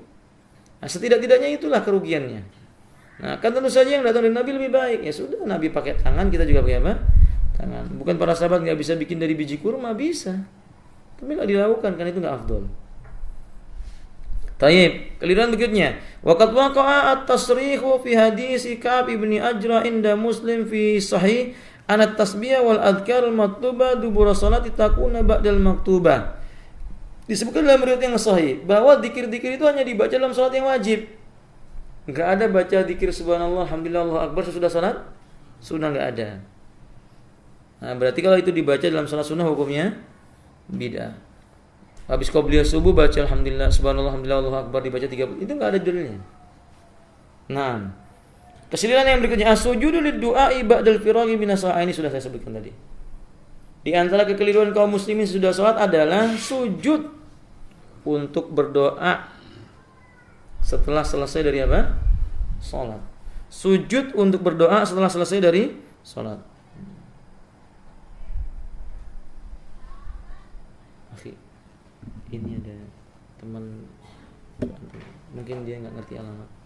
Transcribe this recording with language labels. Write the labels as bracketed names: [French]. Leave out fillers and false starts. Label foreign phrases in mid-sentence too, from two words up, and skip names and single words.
[Indonesian] Nah, setidak-tidaknya itulah kerugiannya. Nah, kan tentu saja yang datang dari Nabi lebih baik. Ya sudah, Nabi pakai tangan, kita juga pakai apa? Tangan. Bukan para sahabat nggak bisa bikin dari biji kurma, bisa. Tapi nggak dilakukan karena itu nggak afdol. Taib, keliruan berikutnya. [Arabic] وقد وقع التصريح في حديث كعب بن عجرة عند مسلم في صحيح عن التسبيح والأذكار المكتوبة دبر صلاة تكون بعد المكتوبة. [Indonesian] Disebutkan dalam riwayat yang sahih bahwa zikir-zikir itu hanya dibaca dalam salat yang wajib. Enggak ada baca zikir [Arabic] سبحان الله، الحمد لله، الله أكبر [Indonesian] sesudah salat sunnah, enggak ada. Nah, berarti kalau itu dibaca dalam salat sunnah hukumnya bid'ah. Habis qobliyah subuh baca [Arabic] الحمد لله، سبحان الله، الحمد لله، الله أكبر [Indonesian] dibaca 30. Itu enggak ada dalilnya. Nah, kesiliran yang berikutnya [Arabic] السجود للدعاء بعد الفراغ من الصلاة, [Indonesian] ini sudah saya sebutkan tadi. Di antara kekeliruan kaum muslimin sudah salat adalah sujud untuk berdoa setelah selesai dari apa? Salat. Sujud untuk berdoa setelah selesai dari salat. Ini ada teman, mungkin dia nggak ngerti alamat.